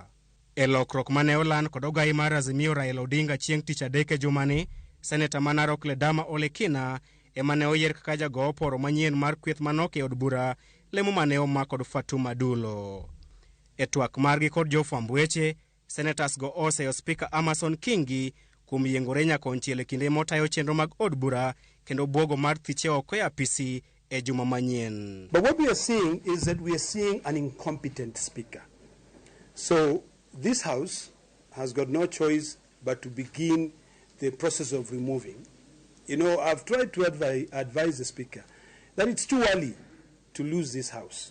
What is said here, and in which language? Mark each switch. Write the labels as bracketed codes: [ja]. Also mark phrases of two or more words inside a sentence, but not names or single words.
[luo] E lokruok mane olan kod ogai mar Azimio Raila Odinga chieng' tich adek e jumani, Senator Manarok Ledama Olekina emane oyier kaka jago poro manyien mar kweth manok e od bura, lemo mane omak kod Fatuma Dulo. E twak margi kod jofwamb weche, senators go oseyo speaker Amason Kingi kuom yiengore nyakonchiel e kinde motayo chenro mag od bura kendo buogo mar thiche oko e apisi e juma manyien. [en] But what we are seeing is that we are seeing an incompetent speaker. So this House has got no choice but to begin the process of removing. You know, I've tried to advise the Speaker that it's too early to lose this House.